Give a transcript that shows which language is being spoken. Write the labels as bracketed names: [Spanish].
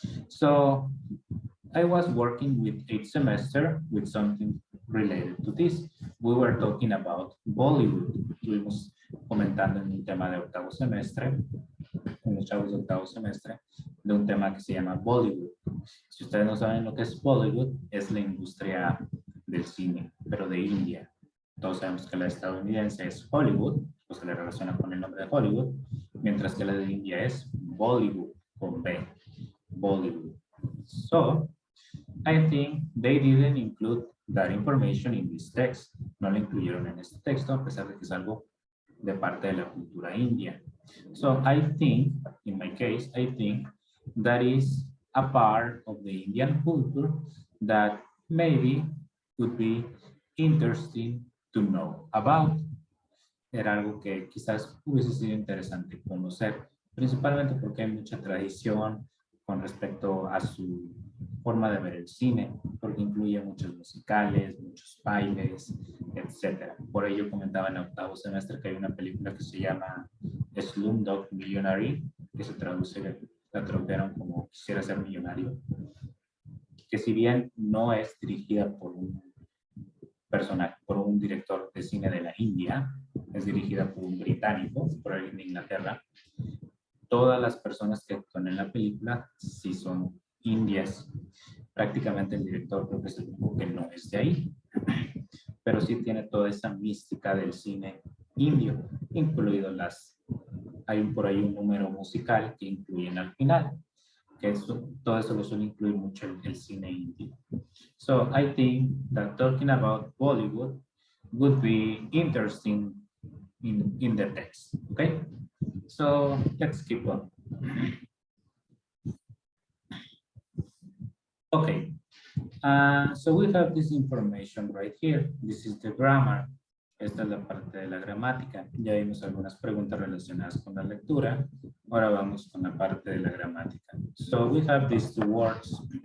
[English] So I was working with 8th semester with something related to this. We were talking about Bollywood. [Spanish] Estuvimos comentando en un tema de octavo semestre, con los chavos de octavo semestre, de un tema que se llama Bollywood. Si ustedes no saben lo que es Bollywood, es la industria del cine, pero de India. Todos sabemos que la estadounidense es Hollywood, o se le relaciona con el nombre de Hollywood, mientras que la de India es Bollywood, con B, Bollywood. [English] So, I think they didn't include that information in this text. [Spanish] No lo incluyeron en este texto, a pesar de que es algo de parte de la cultura india. [English] So, I think, in my case, I think that is a part of the Indian culture that maybe would be interesting to know about. [Spanish] era algo que quizás hubiese sido interesante conocer, principalmente porque hay mucha tradición con respecto a su forma de ver el cine, porque incluye muchos musicales, muchos bailes, etcétera. Por ello comentaba en octavo semestre que hay una película que se llama Slumdog Millionaire, que se traduce, la tradujeron como Quisiera ser millonario, que si bien no es dirigida por un personaje, por un director de cine de la India, es dirigida por un británico, por alguien de Inglaterra. Todas las personas que actúan en la película sí son indias. Prácticamente el director creo que es el único que no es de ahí, pero sí tiene toda esa mística del cine indio, incluido hay por ahí un número musical que incluyen al final, que todo eso lo suele incluir mucho el cine indio. [English] So I think that talking about Bollywood would be interesting in the text. Okay, so let's keep on. Okay, so we have this information right here. This is the grammar. [Spanish] Esta es la parte de la gramática. Ya vimos algunas preguntas relacionadas con la lectura. Ahora vamos con la parte de la gramática. [English] So we have these two words.